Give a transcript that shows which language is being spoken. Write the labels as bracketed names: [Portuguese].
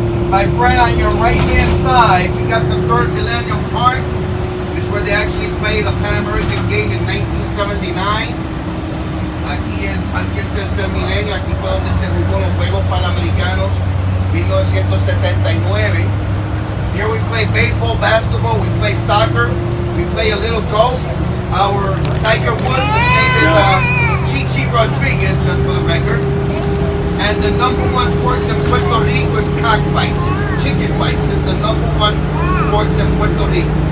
[English] My friend, on your right-hand side, we got the Third Millennium Park. This is where they actually played the Pan American game in 1979. [Spanish] Aquí en Parque Tercer Milenio, aquí fue donde se jugó los Juegos Panamericanos 1979. [English] Here we play baseball, basketball, we play soccer, we play a little golf. Our Tiger Woods' name is Chichi Rodriguez, just for the record. And the #1 sports in Puerto Rico is cockfights. Chicken fights is the #1 sports in Puerto Rico.